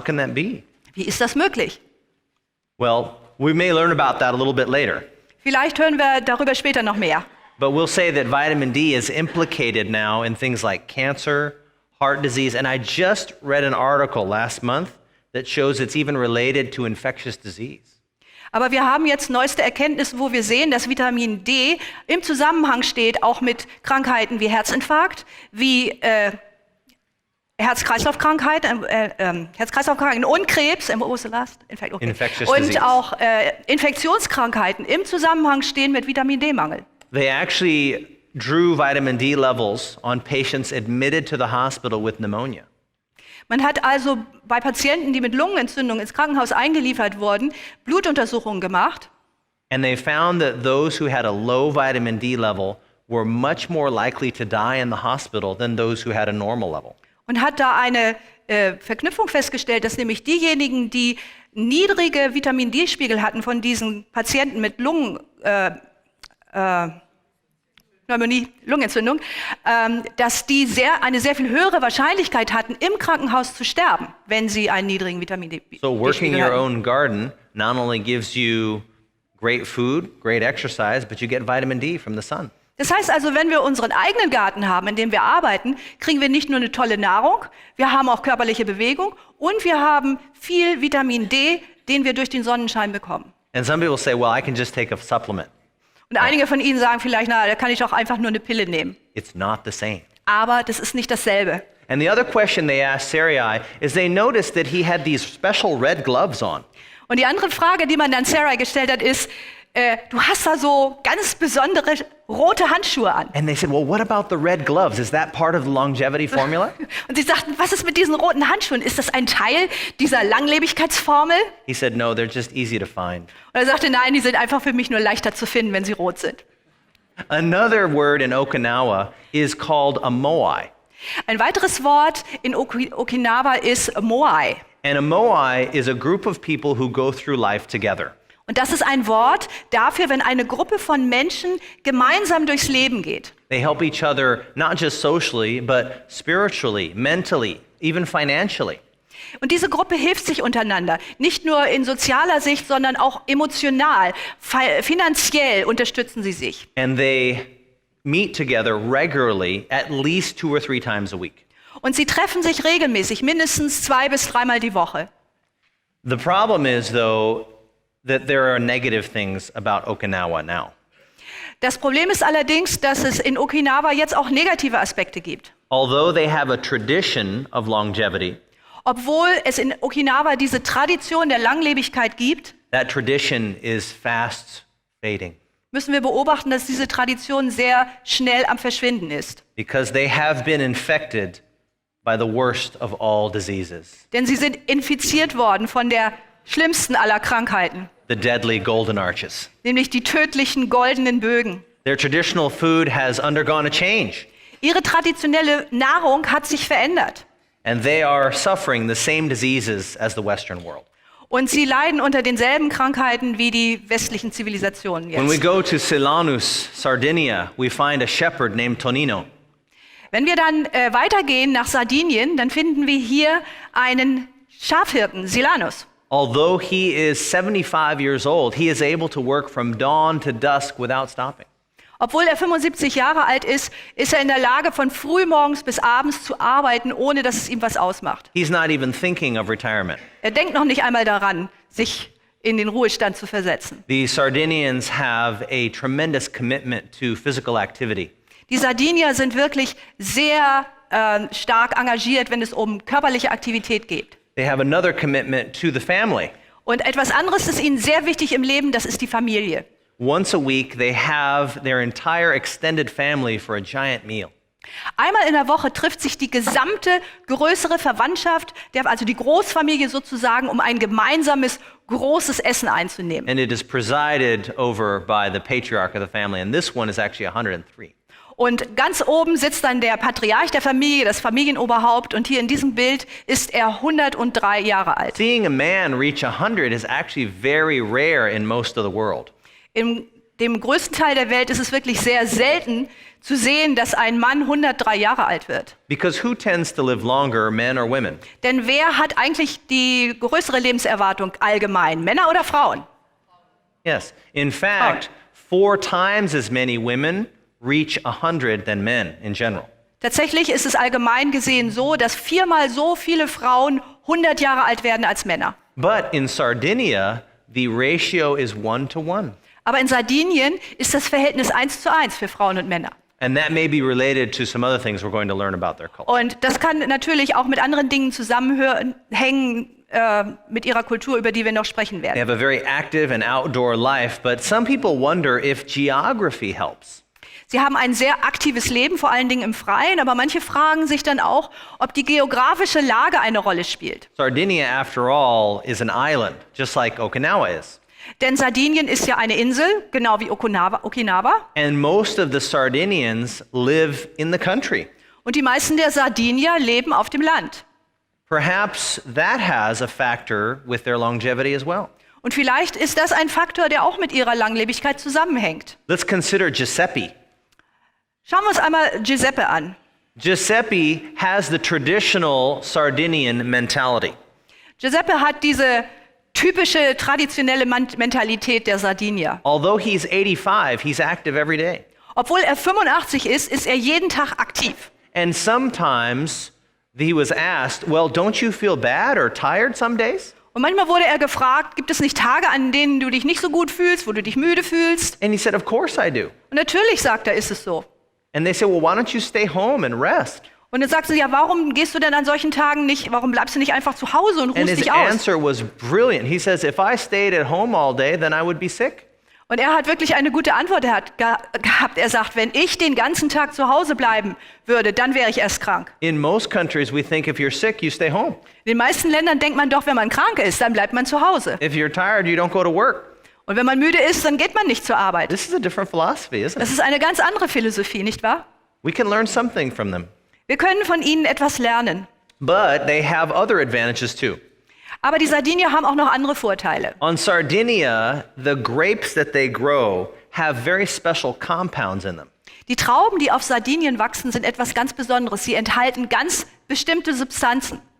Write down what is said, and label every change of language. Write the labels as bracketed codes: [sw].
[en] How can that be? [de] Wie ist das möglich? [en] Well, we may learn about that a little bit later. [de] Vielleicht hören wir darüber später noch mehr. [en] But we'll say that vitamin D is implicated now in things like cancer, heart disease, and I just read an article last month that shows it's even related to infectious disease. [de] Aber wir haben jetzt neueste Erkenntnisse, wo wir sehen, dass Vitamin D im Zusammenhang steht, auch mit Krankheiten wie Herzinfarkt, wie Herz-Kreislauf-Krankheiten und Krebs, [en] Infectious [de] und [en] disease. [de] auch Infektionskrankheiten im Zusammenhang stehen mit Vitamin D-Mangel. [en] They actually drew vitamin D levels on patients admitted to the hospital with pneumonia. [de] Man hat also bei Patienten, die mit Lungenentzündung ins Krankenhaus eingeliefert wurden, Blutuntersuchungen gemacht. [en] And they found that those who had a low vitamin D level were much more likely to die in the hospital than those who had a normal level. [de] Und hat da eine Verknüpfung festgestellt, dass nämlich diejenigen, die niedrige Vitamin-D-Spiegel hatten von diesen Patienten mit Lungenentzündung, dass die eine sehr viel höhere Wahrscheinlichkeit hatten, im Krankenhaus zu sterben, wenn sie einen niedrigen Vitamin-D-Spiegel [en] So working your [de] hatten. [en] own garden not only gives you great food, great exercise, but you get vitamin D from the sun. [de] Das heißt also, wenn wir unseren eigenen Garten haben, in dem wir arbeiten, kriegen wir nicht nur eine tolle Nahrung, wir haben auch körperliche Bewegung und wir haben viel Vitamin D, den wir durch den Sonnenschein bekommen. [en] And some people say, well, I can just take a supplement. [de] Und einige von Ihnen sagen vielleicht, na, da kann ich auch einfach nur eine Pille nehmen. [en] It's not the same. [de] Aber das ist nicht dasselbe. [en] And the other question they asked Sarai is they noticed that he had these special red gloves on. [de] Und die andere Frage, die man dann Sarai gestellt hat, ist, du hast da so ganz besondere rote Handschuhe an. [en] And they said, well, what about the red gloves? Is that part of the longevity formula? [de] Und sie sagten, was ist mit diesen roten Handschuhen? Ist das ein Teil dieser Langlebigkeitsformel? [en] He said, no, they're just easy to find. [de] Und er sagte, nein, die sind einfach für mich nur leichter zu finden, wenn sie rot sind. [en] Another word in Okinawa is called a moai. [de] Ein weiteres Wort in Okinawa ist Moai. [en] And a moai is a group of people who go through life together. [de] Und das ist ein Wort dafür, wenn eine Gruppe von Menschen gemeinsam durchs Leben geht. [en] They help each other not just socially, but spiritually, mentally, even financially. [de] Und diese Gruppe hilft sich untereinander, nicht nur in sozialer Sicht, sondern auch emotional, finanziell unterstützen sie sich. [en] And they meet together regularly at least 2 or 3 times a week. [de] Und sie treffen sich regelmäßig, mindestens 2 bis 3 Mal die Woche. [en] The problem is, though, that there are negative things about Okinawa now. [de] Das Problem ist allerdings, dass es in Okinawa jetzt auch negative Aspekte gibt. [en] Although they have a tradition of longevity, [de] Obwohl es in Okinawa diese Tradition der Langlebigkeit gibt, [en] that tradition is fast fading [de] müssen wir beobachten, dass diese Tradition sehr schnell am Verschwinden ist. [en] because they have been infected by the worst of all diseases, [de] Denn sie sind infiziert worden von der schlimmsten aller Krankheiten, [en] the deadly golden arches. [de] nämlich die tödlichen goldenen Bögen. [en] Their traditional food has undergone a change, [de] Ihre traditionelle Nahrung hat sich verändert. [en] and they are suffering the same diseases as the Western world. [de] Und sie leiden unter denselben Krankheiten wie die westlichen Zivilisationen [en] When we [de] jetzt. [en] go to Silanus, Sardinia, we find a shepherd named Tonino. [de] Wenn wir dann weitergehen nach Sardinien, dann finden wir hier einen Schafhirten, Silanus. [en] Although he is 75 years old, he is able to work from dawn to dusk without stopping. [de] Obwohl er 75 Jahre alt ist, ist er in der Lage, von frühmorgens bis abends zu arbeiten, ohne dass es ihm was ausmacht. [en] He's not even thinking of retirement. [de] Er denkt noch nicht einmal daran, sich in den Ruhestand zu versetzen. [en] The Sardinians have a tremendous commitment to physical activity. [de] Die Sardinier sind wirklich sehr stark engagiert, wenn es um körperliche Aktivität geht. [en] They have another commitment to the family. [de] Und etwas anderes ist ihnen sehr wichtig im Leben, das ist die Familie. [en] Once a week, they have their entire extended family for a giant meal. [de] Einmal in der Woche trifft sich die gesamte größere Verwandtschaft, also die Großfamilie sozusagen, um ein gemeinsames großes Essen einzunehmen. [en] And it is presided over by the patriarch of the family. And this one is actually 103. [de] Und ganz oben sitzt dann der Patriarch der Familie, das Familienoberhaupt. Und hier in diesem Bild ist er 103 Jahre alt. [en] Seeing a man reach 100 is actually very rare in most of the world. [de] In dem größten Teil der Welt ist es wirklich sehr selten zu sehen, dass ein Mann 103 Jahre alt wird. [en] Because who tends to live longer, men or women? [de] Denn wer hat eigentlich die größere Lebenserwartung allgemein, Männer oder Frauen? [en] Yes. In fact, 4 times as many women reach 100 than men in general. [de] Tatsächlich ist es allgemein gesehen so, dass 4-mal so viele Frauen 100 Jahre alt werden als Männer. [en] But in Sardinia, the ratio is 1-to-1. [de] Aber in Sardinien ist das Verhältnis 1:1 für Frauen und Männer. [en] And that may be related to some other things we're going to learn about their culture. [de] Und das kann natürlich auch mit anderen Dingen zusammenhängen, mit ihrer Kultur, über die wir noch sprechen [en] They [de] werden. [en] have a very active and outdoor life, but some people wonder if geography helps. [de] Sie haben ein sehr aktives Leben, vor allen Dingen im Freien, aber manche fragen sich dann auch, ob die geografische Lage eine Rolle spielt. [en] Sardinia, after all, is an island, just like Okinawa is. [de] Denn Sardinien ist ja eine Insel, genau wie Okinawa. [en] And most of the Sardinians live in the country. [de] Und die meisten der Sardinier leben auf dem Land. [en] Perhaps that has a factor with their longevity as well. [de] Und vielleicht ist das ein Faktor, der auch mit ihrer Langlebigkeit zusammenhängt. [en] Let's consider Giuseppe. [de] Schauen wir uns einmal Giuseppe an. [en] Giuseppe has the traditional Sardinian mentality. [de] Giuseppe hat diese typische, traditionelle Mentalität der Sardinier. [en] Although he's 85, he's active every day. [de] Obwohl er 85 ist, ist er jeden Tag aktiv. [en] And sometimes he was asked, well, don't you feel bad or tired some days? [de] Und manchmal wurde er gefragt, gibt es nicht Tage, an denen du dich nicht so gut fühlst, wo du dich müde fühlst? [en] And he said, of course I do. [de] Und natürlich, sagt er, ist es so. [en] And they said, well, why don't you stay home and rest? [de] Und dann sagt sie, ja, warum gehst du denn an solchen Tagen nicht, warum bleibst du nicht einfach zu Hause und [en] And [de] ruhst [en] his [de] dich aus? [en] answer was brilliant. He says, if I stayed at home all day, then I would be sick. [de] Und er hat wirklich eine gute Antwort gehabt. Er sagt, wenn ich den ganzen Tag zu Hause bleiben würde, dann wäre ich erst krank. [en] In most countries, we think if you're sick, you stay home. [de] In den meisten Ländern denkt man doch, wenn man krank ist, dann bleibt man zu Hause. [en] If you're tired, you don't go to work. [de] Und wenn man müde ist, dann geht man nicht zur Arbeit. [en] This is a different philosophy, isn't [de] Das [en] it? [de] ist eine ganz andere Philosophie, nicht wahr? [en] We can learn something from them. [de] Wir können von ihnen etwas lernen. [en] But they have other advantages too. [de] Aber die Sardinier haben auch noch andere Vorteile. [en] On Sardinia, the grapes that they grow have very special compounds in them. [de] Die Trauben, die auf Sardinien wachsen, sind etwas ganz Besonderes. Sie enthalten ganz bestimmte Substanzen.